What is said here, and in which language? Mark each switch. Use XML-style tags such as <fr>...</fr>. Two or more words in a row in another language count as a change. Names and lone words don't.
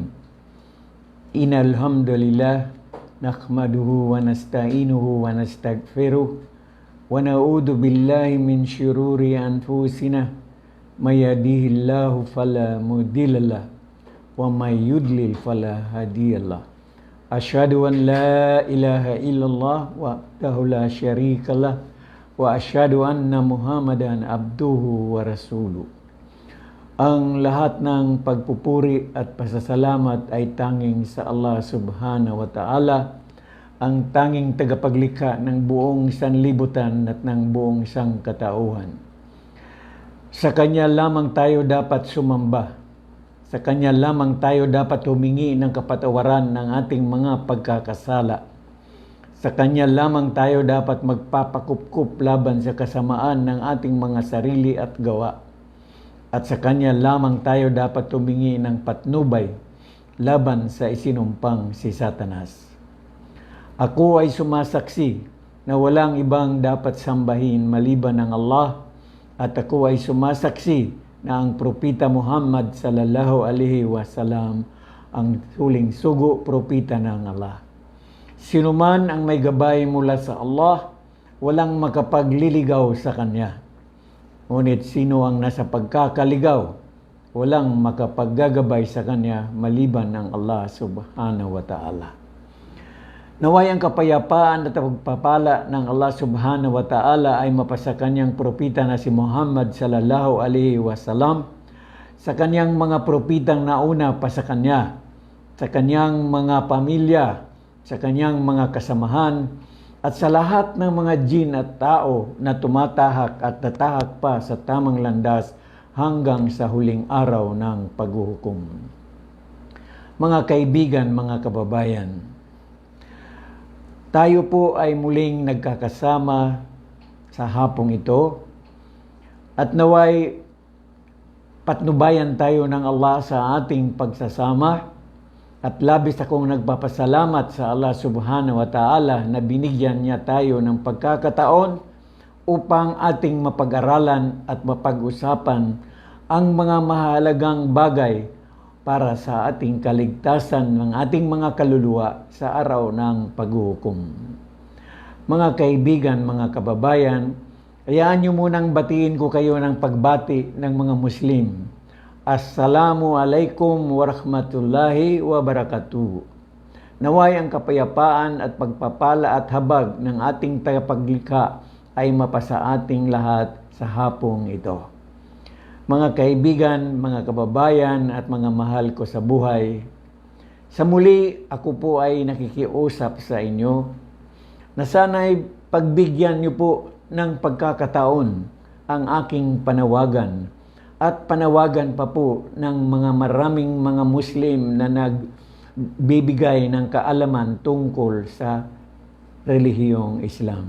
<ar>إن الحمد لله نحمده ونستعينه ونستغفره ونعوذ بالله من شرور أنفسنا من يهده الله فلا مضل له ومن يضلل فلا هادي له. أشهد أن لا إله إلا الله وحده لا شريك له وأشهد أن محمدا عبده ورسوله.</ar> <tl>Ang lahat ng pagpupuri at pasasalamat ay tanging sa Allah</tl> <ar>سبحانه وتعالى,</ar> <tl>ang tanging tagapaglikha ng buong sanlibutan at ng buong sangkatauhan. Sa Kanya lamang tayo dapat sumamba. Sa Kanya lamang tayo dapat humingi ng kapatawaran ng ating mga pagkakasala. Sa Kanya lamang tayo dapat magpapakupkup laban sa kasamaan ng ating mga sarili at gawa. At sa Kanya lamang tayo dapat tumingi ng patnubay laban sa isinumpang si Satanas. Ako ay sumasaksi na walang ibang dapat sambahin maliban ng Allah, at ako ay sumasaksi na ang Propeta Muhammad</tl> <ar>صلى الله عليه وسلم</ar> <tl>ang huling sugo propeta ng Allah. Sino man ang may gabay mula sa Allah, walang makapagliligaw sa Kanya. Ngunit sino ang nasa pagkakaligaw, walang makapaggagabay sa Kanya maliban ng Allah</tl> <ar>سبحانه وتعالى.</ar> <tl>Naway ang kapayapaan at pagpapala ng Allah</tl> <ar>سبحانه وتعالى</ar> <tl>ay mapasa Kanyang propeta na si Muhammad</tl> <ar>صلى الله عليه وسلم,</ar> <tl>sa Kanyang mga propetang nauna pa sa Kanya, sa Kanyang mga pamilya, sa Kanyang mga kasamahan, at sa lahat ng mga jin at tao na tumatahak at tatahak pa sa tamang landas hanggang sa huling araw ng paghuhukom. Mga kaibigan, mga kababayan, tayo po ay muling nagkakasama sa hapong ito, at naway patnubayan tayo ng Allah sa ating pagsasama. At labis akong nagpapasalamat sa Allah</tl> <ar>سبحانه وتعالى</ar> <tl>na binigyan niya tayo ng pagkakataon upang ating mapag-aralan at mapag-usapan ang mga mahalagang bagay para sa ating kaligtasan ng ating mga kaluluwa sa araw ng paghuhukom. Mga kaibigan, mga kababayan, hayaan niyo munang batiin ko kayo ng pagbati ng mga Muslim.</tl> <ar>السلام عليكم ورحمة الله وبركاته.</ar> <tl>Naway ang kapayapaan at pagpapala at habag ng ating tagapaglikha ay mapasa ating lahat sa hapong ito. Mga kaibigan, mga kababayan at mga mahal ko sa buhay, sa muli ako po ay nakikiusap sa inyo na sana'y pagbigyan niyo po ng pagkakataon ang aking panawagan at panawagan pa po ng mga maraming mga Muslim na nagbibigay ng kaalaman tungkol sa relihiyong Islam.</tl>